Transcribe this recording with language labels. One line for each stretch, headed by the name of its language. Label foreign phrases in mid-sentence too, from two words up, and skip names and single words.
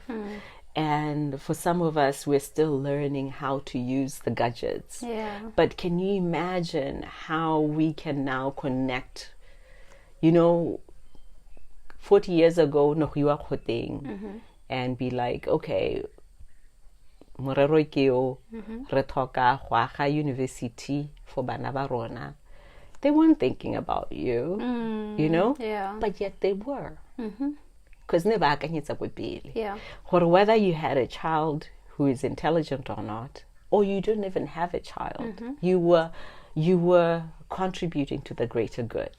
English: And for some of us, we're still learning how to use the gadgets. Yeah. But can you imagine how we can now connect? 40 years ago, and be like,
Tswana: okay, morero ke o, re tlhoka go aga
English: university for
Tswana: bana ba rona.
English: They weren't thinking about you, Yeah. but yet they were. Because Yeah. whether you had a child who is intelligent or not, or you didn't even have a child, you were contributing to the greater good.